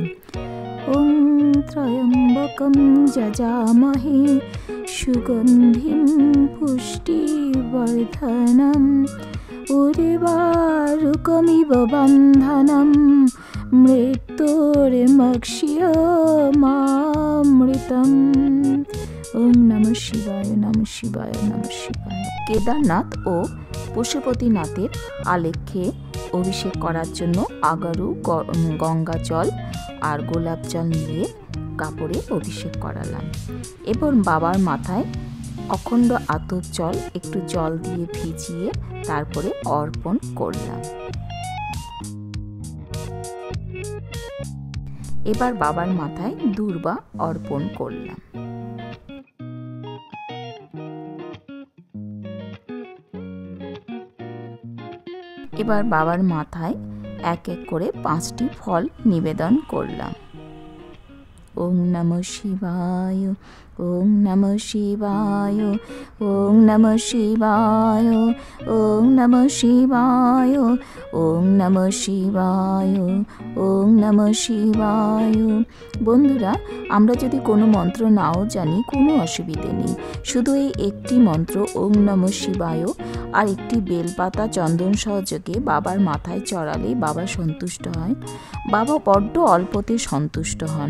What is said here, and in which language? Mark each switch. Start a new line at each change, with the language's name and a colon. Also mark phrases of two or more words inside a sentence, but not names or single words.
Sanskrit: ওং ত্রয়ম্বকম যজামহে সুগন্ধিম পুষ্টিবর্ধনম উর্বারুকমিব বন্ধনম মৃত্যুর্মক্ষ্যমামৃতম। ওং নমঃ শিবায়, নমঃ শিবায়, নমঃ শিবায়।
Bangla: কেদারনাথ ও পশুপতিনাথের আলেখ্যে অভিষেক করার জন্য আগারু, গঙ্গা জল আর গোলাপ জল নিয়ে কাপড়ে অভিষেক করালাম এবং বাবার মাথায় অখণ্ড আতপ জল একটু জল দিয়ে ভিজিয়ে তারপরে অর্পণ করলাম। এবার বাবার মাথায় দূর্বা অর্পণ করলাম। এবার বাবার মাথায় এক এক করে 5টি ফল নিবেদন করলাম।
Sanskrit: ওং নমঃ শিবায়, ওং নমঃ শিবায়, ওং নমঃ শিবায়, ওং নমঃ শিবায়, ওং নমঃ শিবায়, ওং নমঃ শিবায়।
Bangla: বন্ধুরা, আমরা যদি কোনো মন্ত্র নাও জানি কোনো অসুবিধে নেই, শুধু এই একটি মন্ত্র
Sanskrit: ওং নমঃ শিবায়
Bangla: আর একটি বেলপাতা চন্দন সহযোগে বাবার মাথায় চড়ালে বাবা সন্তুষ্ট হয়। বাবা বড্ড অল্পতে সন্তুষ্ট হন।